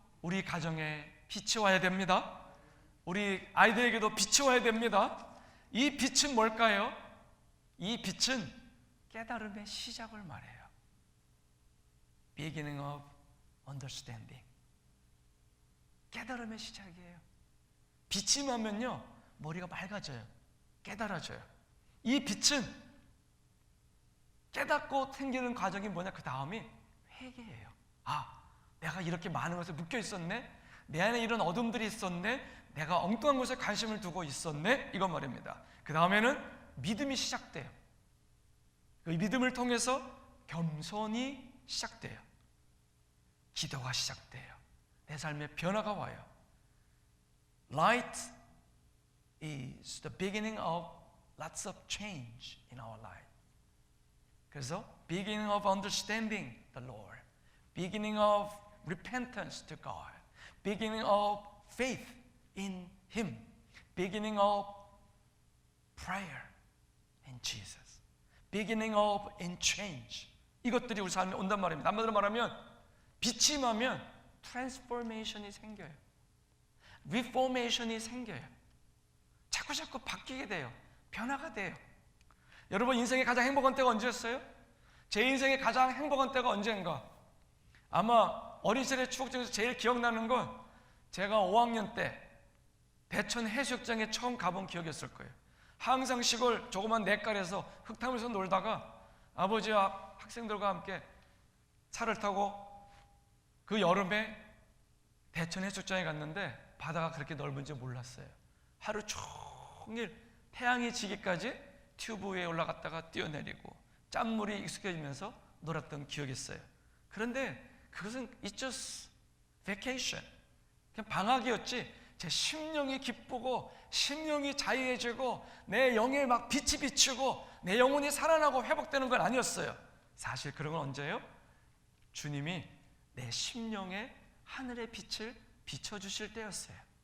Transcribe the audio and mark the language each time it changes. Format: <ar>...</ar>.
<ko>우리 가정에 빛이 와야 됩니다. 우리 아이들에게도 빛이 와야 됩니다. 이 빛은 뭘까요? 이 빛은 깨달음의 시작을 말해요.</ko> <en>Beginning of understanding.</en> <ko>깨달음의 시작이에요. 빛이 나면요, 머리가 맑아져요. 깨달아져요. 이 빛은 깨닫고 생기는 과정이 뭐냐? 그 다음이 회개예요. 아, 내가 이렇게 많은 것에 묶여 있었네? 내 안에 이런 어둠들이 있었네? 내가 엉뚱한 것에 관심을 두고 있었네? 이건 말입니다. 그 다음에는 믿음이 시작돼요. 그 믿음을 통해서 겸손이 시작돼요. 기도가 시작돼요. 내 삶에 변화가 와요.</ko> <en>Light is the beginning of lots of change in our life.</en> <ko>그래서</ko> <en>beginning of understanding the Lord, beginning of repentance to God, beginning of faith in Him, beginning of prayer in Jesus, beginning of in change.</en> <ko>이것들이 우리 삶에 온단 말입니다. 한마디로 말하면 빛이 나면 트랜스포메이션이 생겨요. 리포메이션이 생겨요. 자꾸 바뀌게 돼요. 변화가 돼요. 여러분 인생의 가장 행복한 때가 언제였어요? 제 인생의 가장 행복한 때가 언제인가? 아마 어린 시절의 추억 중에서 제일 기억나는 건 제가 5학년 때 대천 해수욕장에 처음 가본 기억이었을 거예요. 항상 시골 조그만 냇가에서 흙탕물에서 놀다가 아버지와 학생들과 함께 차를 타고 그 여름에 대천 해수욕장에 갔는데 바다가 그렇게 넓은지 몰랐어요. 하루 종일 태양이 지기까지 튜브 위에 올라갔다가 뛰어내리고 짠물이 익숙해지면서 놀았던 기억이 있어요. 그런데 그것은</ko> <en>It's just vacation.</en> <ko>그냥 방학이었지 제 심령이 기쁘고 심령이 자유해지고 내 영에 막 빛이 비추고 내 영혼이 살아나고 회복되는 건 아니었어요. 사실 그런 건 언제예요? 주님이 내 심령에 하늘의 빛을 비춰주실 때였어요.</ko>